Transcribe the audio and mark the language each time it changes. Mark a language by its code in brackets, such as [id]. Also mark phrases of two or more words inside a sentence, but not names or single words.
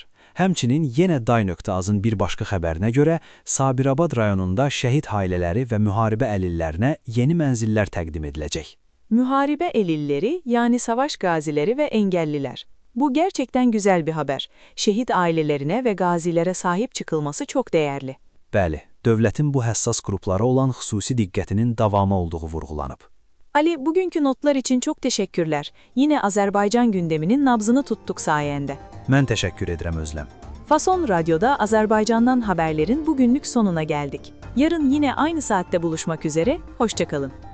[az] Həmçinin yenə Day.azın bir başqa xəbərinə görə Sabirabad rayonunda şəhid ailələri və müharibə əlillərinə yeni mənzillər təqdim ediləcək. [tr] Müharibe elilleri yani savaş gazileri ve engelliler. Bu gerçekten güzel bir haber. Şehit ailelerine ve gazilere sahip çıkılması çok değerli. [az] Bəli, dövlətin bu həssas qruplara olan xüsusi diqqətinin davamı olduğu vurğulanıb. [tr] Ali, bugünkü notlar için çok teşekkürler. Yine Azerbaycan gündeminin nabzını tuttuk sayende. [az] Mən təşəkkür edirəm Özlem. [tr] Fason Radyo'da Azerbaycan'dan haberlerin bugünlük sonuna geldik. Yarın yine aynı saatte buluşmak üzere, hoşça kalın.